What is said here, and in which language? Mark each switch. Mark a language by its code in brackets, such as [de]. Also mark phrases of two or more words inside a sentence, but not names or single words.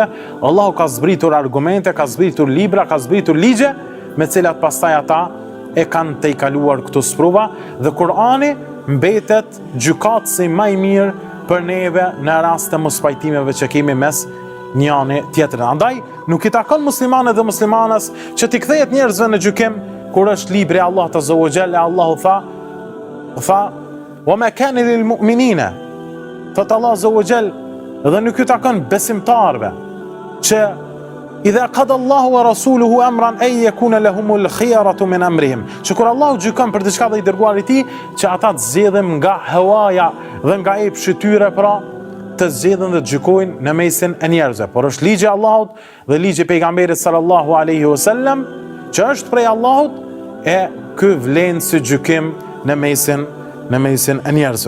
[sq] Allahu ka zbritur argumente, ka zbritur libra, ka zbritur ligje, me cilat pastaj ata e kanë tejkaluar këto sprova, dhe Kurani mbetet gjykatësi më i mirë për neve në rast të mos pajtimeve që kemi mes njëri tjetrit. Andaj, nuk i takon muslimanët dhe muslimanes që t'i kthehet njerëzve në gjykim kur është libri Allahut [ar] عز وجل. [sq] Allahu tha [ar] وما كان للمؤمنين, [sq] thot Allah [ar] عز وجل, [sq] dhe nuk i takon besimtarve që [ar] إذا قضى الله ورسوله أمرا أن يكون لهم الخيرة من أمرهم, [sq] që kur Allahu gjykon për diçka dhe i dërguari i tij, që ata të zgjedhin nga hawaja dhe nga epshi i tyre, pra të zgjedhin dhe të gjykojnë në mesin e njerëzve. Por është ligji i Allahut dhe ligji i pejgamberit [ar] صلى الله عليه وسلم [sq] që është prej Allahut, e ky vlen si gjykim në mesin e njerëzve.